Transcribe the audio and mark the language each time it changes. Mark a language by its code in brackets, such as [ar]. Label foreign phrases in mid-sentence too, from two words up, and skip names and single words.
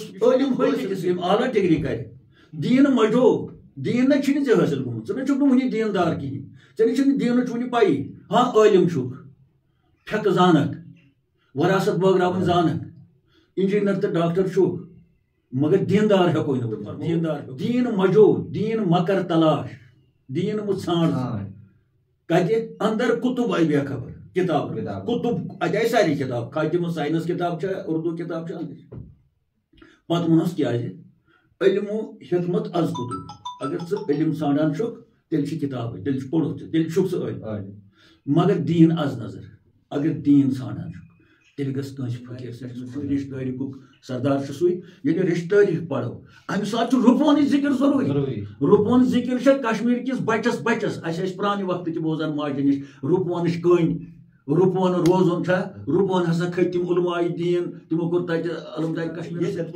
[ks] عٲلم حٲصِل یِم اعلیٰ ڈگری کرِ دیٖن مجو دیٖن نہ چھُنہٕ ژےٚ حٲصِل گوٚمُت ژٕ نہ چھُکھ نہٕ وُنہِ دیٖندار کِہینۍ ژےٚ نہ چھُنہٕ دیٖنٕچ وُنہِ پَیی ہاں عٲلم چھُکھ پھیٚکہٕ زانکھ وراثت بٲگراوٕنۍ زانکھ انجیٖنر تہٕ ڈاکٹر چھُکھ مگر دیٖندار ہٮ۪کوے نہٕ بہٕ دیٖندار دیٖن مجو دیٖن مکر تلاش دیٖن مہٕ ژھانڈ کتہِ اندر کتب آیہِ بے خبر کتاب کتب اتہِ آیہِ ساری کتاب خاتمہ ساینس کتاب چھےٚ اردو کتاب چھےٚ پتہٕ ووٚنُس کیازِ [fa] علمو حکمت از کتب [ks] اگر ژٕ علم ژھانڈان چھُکھ تیٚلہِ چھِ کتابٕے تیٚلہِ چھُ پوٚرُتھ ژےٚ تیٚلہِ چھُکھ ژٕ عٲلم مگر [fa] دیٖن از نظر [ks] اگر دیٖن ژھانڈان چھُکھ تیٚلہِ گژھِ کٲنٛسہِ فقیٖر سٕنٛدِ رِشتہٕ تٲریٖخُک سردار چھُ سُے ییٚلہِ رِشتہٕ تٲریٖخ پرو امہِ ساتہٕ چھُ رُپونٕچ ذِکر ضروٗری رُپون ذِکر چھےٚ کشمیٖر کِس بچس اَسہِ ٲسۍ پرانہِ وقتہٕ تہِ بوزان ماجہِ نِش رُپونٕچ کٔنۍ رُپون روزُن چھا رُپون ہسا کھٔتۍ تِم علماءِ دیٖن تِمو کوٚر تتہِ علمدارِ کشمیٖرس